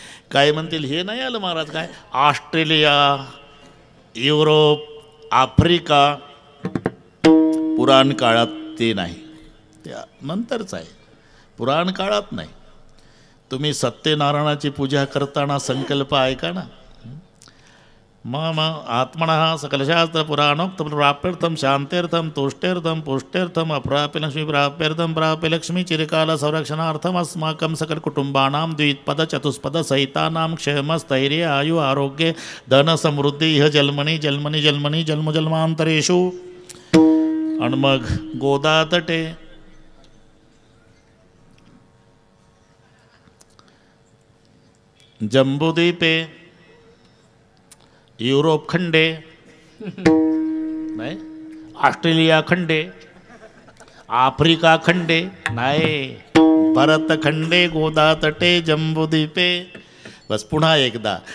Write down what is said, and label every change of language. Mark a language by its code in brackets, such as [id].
[mr] काय म्हणतील हे नाही आलं महाराज काय? ऑस्ट्रेलिया, युरोप, आफ्रिका पुराण काळात ते नाही, त्या नंतरच आहे. पुराण काळात नाही. तुम्ही सत्यनारायणाची पूजा करताना संकल्प ऐका ना. [sa] मम आत्मनः सकलशास्त्र पुराणोक्त प्राप्यर्थम शांत्यर्थम तुष्टेर्थम पुष्टेर्थम अप्राप्य लक्ष्मी प्राप्यर्थम प्राप्य लक्ष्मी चिरकाल संरक्षणार्थम अस्माकं सकल कुटुंबानां द्विपद चतुष्पद सहितानां क्षेम स्थैर्य आयु आरोग्य धन समृद्धी इह जन्मनि जन्मनि जन्मनि जन्म जन्मांतरेषु. [mr] आणि मग [sa] गोदा तटे, जम्बूद्वीपे, युरोप खंडे नाही, ऑस्ट्रेलिया खंडे, आफ्रिका खंडे नाही, भरत खंडे, गोदा तटे, जम्बूद्वीपे. [mr] बस पुन्हा एकदा.